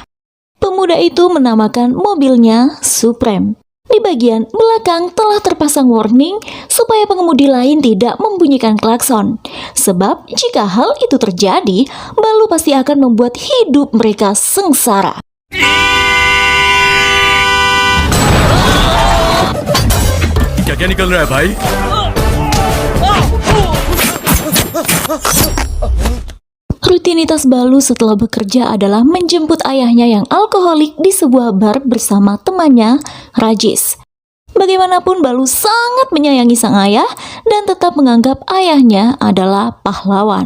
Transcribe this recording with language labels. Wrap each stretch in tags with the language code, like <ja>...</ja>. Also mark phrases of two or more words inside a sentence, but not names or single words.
<id>Pemuda itu menamakan mobilnya Supreme. Di bagian belakang telah terpasang warning supaya pengemudi lain tidak membunyikan klakson. Sebab jika hal itu terjadi, Balu pasti akan membuat hidup mereka sengsara.</id> <hi>क्या निकल रहा है भाई?</hi> <id>Rutinitas Balu setelah bekerja adalah menjemput ayahnya yang alkoholik di sebuah bar bersama temannya, Rajis. Bagaimanapun Balu sangat menyayangi sang ayah dan tetap menganggap ayahnya adalah pahlawan.</id>